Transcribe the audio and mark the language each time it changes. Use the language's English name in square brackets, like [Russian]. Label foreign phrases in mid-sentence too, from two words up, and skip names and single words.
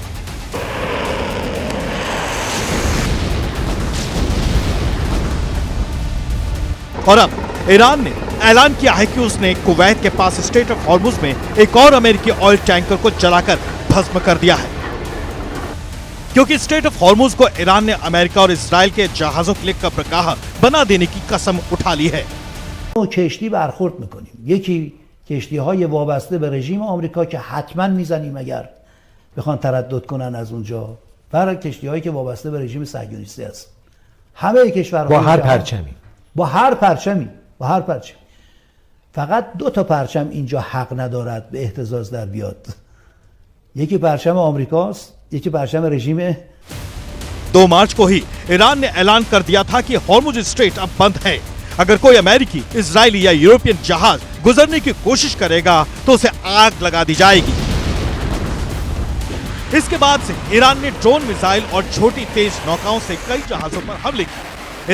[Hindi] और अब ईरान ने ऐलान किया है कि उसने कुवैत के पास स्ट्रेट ऑफ हॉर्मुज में एक और अमेरिकी [English] oil tanker [Hindi] को जलाकर भस्म कर दिया है, क्योंकि स्ट्रेट ऑफ हॉर्मुज को ईरान ने अमेरिका और इजराइल के जहाजों के लिए कब्रगाह बना देने की कसम उठा ली है। [Persian] کشتی برخورد میکنیم، یکی کشتی‌های وابسته به رژیم آمریکا که حتما میزنیم اگر بخوان تردد کنن از اونجا، برای کشتی‌هایی که وابسته به رژیم صهیونیستی است. همه کشورها با هر پرچمی، با هر پرچمی. فقط 2 تا پرچم اینجا حق ندارد به اهتزاز در بیاد. یکی پرچم آمریکاست، یکی پرچم رژیم [Hindi] 2 मार्च को ही ईरान ने ऐलान कर दिया था कि हॉर्मुज स्ट्रेट अब बंद है। अगर कोई अमेरिकी, इजरायली या यूरोपियन जहाज गुजरने की कोशिश करेगा तो उसे आग लगा दी जाएगी। इसके बाद से ईरान ने ड्रोन मिसाइल और छोटी तेज नौकाओं से कई जहाजों पर हमले किए।